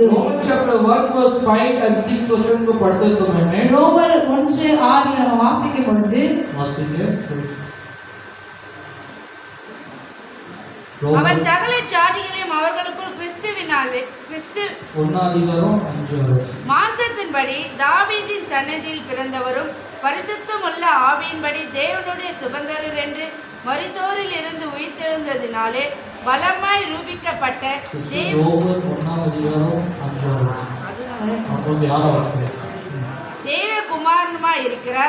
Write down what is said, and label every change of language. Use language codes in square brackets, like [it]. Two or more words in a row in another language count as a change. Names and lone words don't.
[en] Roman chapter 1 verse 5 and 6 [hi] वचन को पढ़ते समय में [ta] ரோமர் 1:6 நம்ம வாசிக்கும் பொழுது அவர் சகல ஜாதிகளையும் அவர்களுக்குள் கிறிஸ்துவினாலே மாம்சத்தின்படி தாவீதின் சன்னதியில் பிறந்தவரும் பரிசுத்தமுள்ள ஆவியின்படி தேவனுடைய சுதந்திரர் என்று மரித்தோரில் இருந்து உயிர்த்தெழுந்ததினாலே பலமாய் ரூபிக்கப்பட்ட தேவகுமாரனுமாய் இருக்கிறார்.